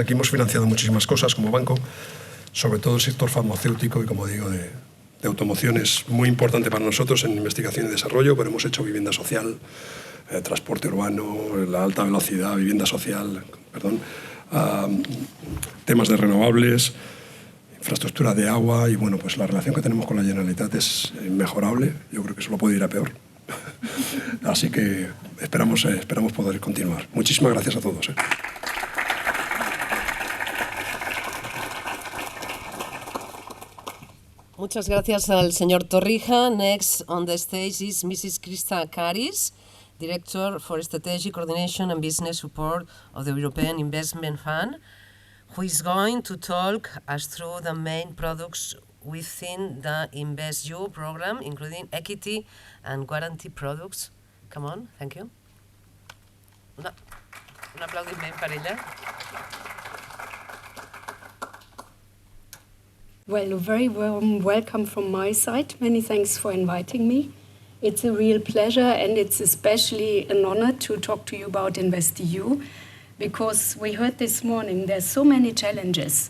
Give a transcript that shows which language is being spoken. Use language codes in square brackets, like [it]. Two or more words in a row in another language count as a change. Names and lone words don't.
[es] Aquí hemos financiado muchísimas cosas como banco, sobre todo el sector farmacéutico y, como digo, de automoción es muy importante para nosotros en investigación y desarrollo, pero hemos hecho vivienda social, transporte urbano, la alta velocidad, vivienda social, temas de renovables, infraestructura de agua y, bueno, pues la relación que tenemos con la Generalitat es inmejorable. Yo creo que solo puede ir a peor. Así que esperamos poder continuar. Muchísimas gracias a todos. Muchas gracias al señor Torrija. [en] Next on the stage is Mrs. Krista Karis, Director for Strategic Coordination and Business Support of the European Investment Fund, who is going to talk us through the main products within the InvestEU program, including equity and guarantee products. Come on, thank you. [ca] Un aplaudiment per ella. [en] Well, a very warm welcome from my side. Many thanks for inviting me. It's a real pleasure, and it's especially an honor to talk to you about InvestEU, because we heard this morning there's so many challenges.